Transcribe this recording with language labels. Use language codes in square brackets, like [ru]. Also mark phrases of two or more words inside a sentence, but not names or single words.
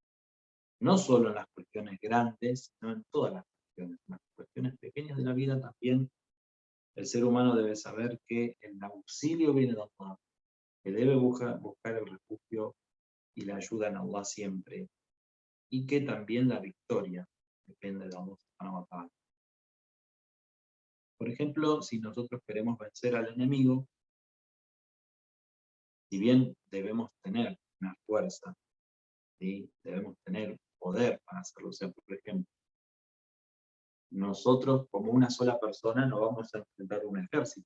[es] No solo en las cuestiones grandes, sino en todas las cuestiones. En las cuestiones pequeñas de la vida también el ser humano debe saber que el auxilio viene de Allah, que debe buscar el refugio y la ayuda en Allah siempre, y que también la victoria depende de Allah [ar] سبحانه وتعالى. [es] Por ejemplo, si nosotros queremos vencer al enemigo, si bien debemos tener una fuerza, ¿sí? Debemos tener poder para hacerlo. O sea, por ejemplo, nosotros como una sola persona no vamos a enfrentar un ejército.